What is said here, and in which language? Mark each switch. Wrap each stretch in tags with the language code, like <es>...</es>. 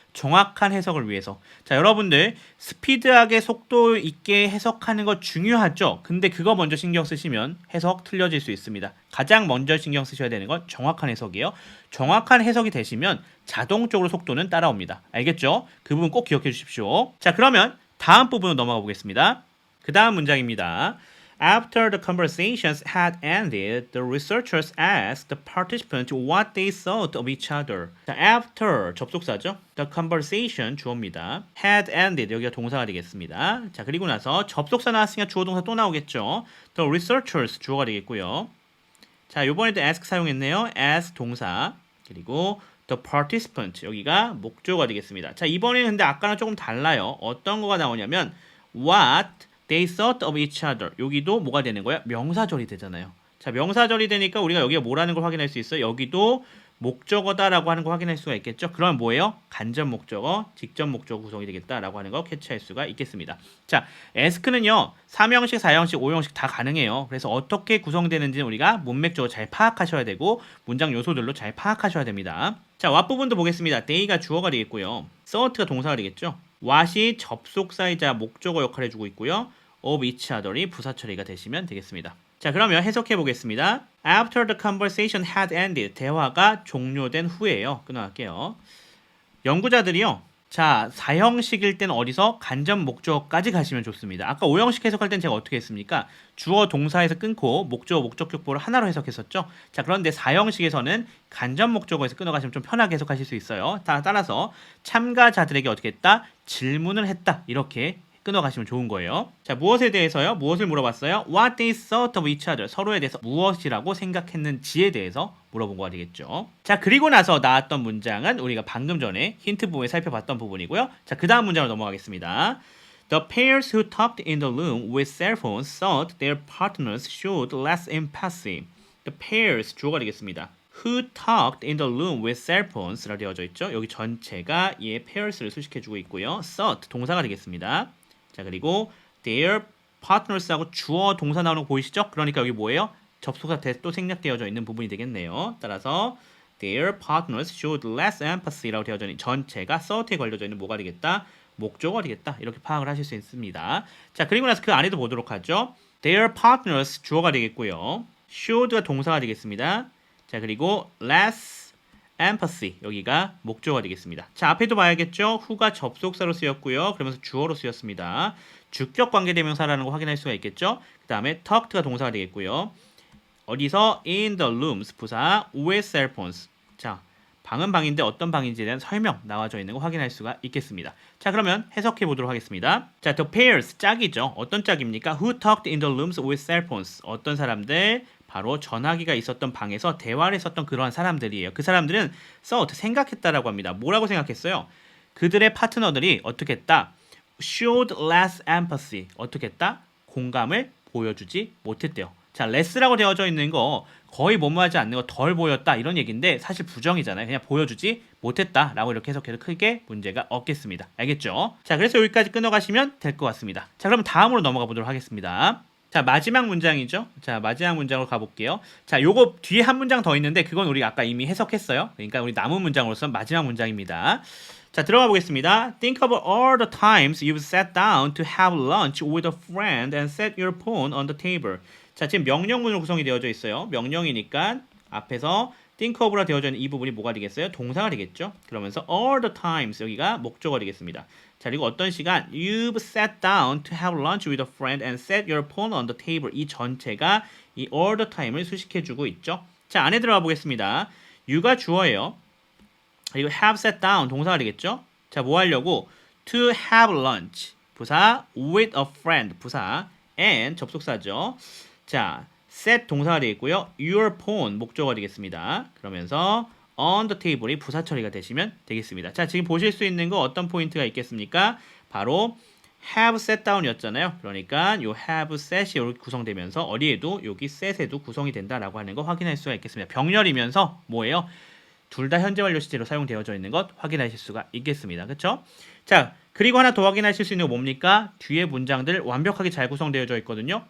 <ko>정확한 해석을 위해서. 자, 여러분들 스피드하게 속도 있게 해석하는 거 중요하죠. 근데 그거 먼저 신경 쓰시면 해석 틀려질 수 있습니다. 가장 먼저 신경 쓰셔야 되는 건 정확한 해석이에요. 정확한 해석이 되시면 자동적으로 속도는 따라옵니다. 알겠죠? 그 부분 꼭 기억해 주십시오. 자, 그러면 다음 부분으로 넘어가 보겠습니다. 그 다음 문장입니다.</ko> <en>After the conversations had ended, the researchers asked the participants what they thought of each other.</en> <ko>자, after 접속사죠. The conversation 주어입니다.</ko> <en>had ended</en> <ko>여기가 동사가 되겠습니다. 자, 그리고 나서 접속사 나왔으니까 주어 동사 또 나오겠죠.</ko> <en>The researchers</en> <ko>주어가 되겠고요. 자, 이번에도 ask 사용했네요. as 동사 그리고</ko> <en>the participant</en> <ko>여기가 목조가 되겠습니다. 자, 이번에는 근데 아까랑 조금 달라요. 어떤 거가 나오냐면</ko> <en>what they thought of each other.</en> <ko>여기도 뭐가 되는 거야? 명사절이 되잖아요. 자, 명사절이 되니까 우리가 여기가 뭐라는 걸 확인할 수 있어요. 여기도 목적어다라고 하는 거 확인할 수가 있겠죠. 그럼 뭐예요? 간접 목적어, 직접 목적어 구성이 되겠다라고 하는 거 캐치할 수가 있겠습니다. 자, ask는요. 3형식, 4형식, 5형식 다 가능해요. 그래서 어떻게 구성되는지는 우리가 문맥적으로 잘 파악하셔야 되고 문장 요소들로 잘 파악하셔야 됩니다. 자, what 부분도 보겠습니다. they가 주어가 되겠고요. thought가 동사가 되겠죠. what이 접속사이자 목적어 역할을 해주고 있고요. of each other이 부사 처리가 되시면 되겠습니다. 자, 그러면 해석해 보겠습니다.</ko> <en>After the conversation had ended,</en> <ko>대화가 종료된 후에요. 끊어갈게요. 연구자들이요. 자, 4형식일 때는 어디서? 간접 목적어까지 가시면 좋습니다. 아까 5형식 해석할 땐 제가 어떻게 했습니까? 주어 동사에서 끊고 목적어 목적격보를 하나로 해석했었죠. 자, 그런데 4형식에서는 간접 목적어에서 끊어가시면 좀 편하게 해석하실 수 있어요. 따라서 참가자들에게 어떻게 했다? 질문을 했다. 이렇게 끊어가시면 좋은 거예요. 자, 무엇에 대해서요? 무엇을 물어봤어요?</ko> <en>What they thought of each other.</en> <ko>서로에 대해서 무엇이라고 생각했는지에 대해서 물어본 거가 되겠죠. 자, 그리고 나서 나왔던 문장은 우리가 방금 전에 힌트 부분에 살펴봤던 부분이고요. 자, 그 다음 문장으로 넘어가겠습니다.</ko> <en>The pairs who talked in the room with cell phones thought their partners showed less empathy.</en> <ko>The pairs 주어가 되겠습니다.</ko> <en>Who talked in the room with cell phones</en> <ko>라고 되어져 있죠. 여기 전체가 얘 pairs를 수식해주고 있고요. thought 동사가 되겠습니다. 자 그리고 their partners하고 주어 동사 나오는 거 보이시죠? 그러니까 여기 뭐예요? 접속사 또 생략되어져 있는 부분이 되겠네요. 따라서</ko> <en>their partners showed less empathy</en> <ko>라고 되어져 있는 전체가 thought에 걸려져 있는 뭐가 되겠다? 목적어가 되겠다. 이렇게 파악을 하실 수 있습니다. 자 그리고 나서 그 안에도 보도록 하죠.</ko> <en>Their partners</en> <ko>주어가 되겠고요. showed가 동사가 되겠습니다. 자 그리고 less empathy 여기가 목적어가 되겠습니다. 자 앞에도 봐야겠죠. who가 접속사로 쓰였고요. 그러면서 주어로 쓰였습니다. 주격 관계대명사라는 거 확인할 수가 있겠죠. 그 다음에 talked가 동사가 되겠고요. 어디서</ko> <en>in the rooms 부사 with cell phones.</en> <ko>자 방은 방인데 어떤 방인지에 대한 설명 나와져 있는 거 확인할 수가 있겠습니다. 자 그러면 해석해 보도록 하겠습니다. 자</ko> <en>the pairs</en> <ko>짝이죠. 어떤 짝입니까?</ko> <en>Who talked in the rooms with cell phones.</en> <ko>어떤 사람들? 바로 전화기가 있었던 방에서 대화를 했었던 그러한 사람들이에요. 그 사람들은 thought 생각했다라고 합니다. 뭐라고 생각했어요? 그들의 파트너들이 어떻게 했다?</ko> <en>showed less empathy.</en> <ko>어떻게 했다? 공감을 보여주지 못했대요. 자, less라고 되어져 있는 거 거의 뭐뭐하지 않는 거 덜 보였다 이런 얘기인데 사실 부정이잖아요. 그냥 보여주지 못했다라고 이렇게 해석해도 크게 문제가 없겠습니다. 알겠죠? 자, 그래서 여기까지 끊어가시면 될 것 같습니다. 자, 그럼 다음으로 넘어가 보도록 하겠습니다. 자, 마지막 문장이죠. 자, 마지막 문장으로 가볼게요. 자, 요거 뒤에 한 문장 더 있는데 그건 우리 아까 이미 해석했어요. 그러니까 우리 남은 문장으로서 마지막 문장입니다. 자, 들어가 보겠습니다.</ko> <en>Think of all the times you've sat down to have lunch with a friend and set your phone on the table.</en> <ko>자, 지금 명령문으로 구성이 되어져 있어요. 명령이니까 앞에서 think of라 되어져 있는 이 부분이 뭐가 되겠어요? 동사가 되겠죠. 그러면서 all the times 여기가 목적어가 되겠습니다. 자, 그리고 어떤 시간</ko> <en>you've sat down to have lunch with a friend and set your phone on the table.</en> <ko>이 전체가 이 all the time을 수식해주고 있죠. 자, 안에 들어가 보겠습니다. you가 주어예요. 그리고 have sat down 동사가 되겠죠. 자, 뭐 하려고?</ko> <en>to have lunch 부사 with a friend 부사 and 접속사죠.</en> <ko>자, set 동사가 되겠고요. your phone 목적어가 되겠습니다. 그러면서 on the table이 부사 처리가 되시면 되겠습니다. 자, 지금 보실 수 있는 거 어떤 포인트가 있겠습니까? 바로</ko> <en>have sat down</en> <ko>이었잖아요. 그러니까 요 have set이 이렇게 구성되면서 어디에도 여기 set에도 구성이 된다라고 하는 거 확인할 수가 있겠습니다. 병렬이면서 뭐예요? 둘 다 현재 완료 시제로 사용되어져 있는 것 확인하실 수가 있겠습니다. 그렇죠? 자, 그리고 하나 더 확인하실 수 있는 거 뭡니까? 뒤에 문장들 완벽하게 잘 구성되어져 있거든요.</ko>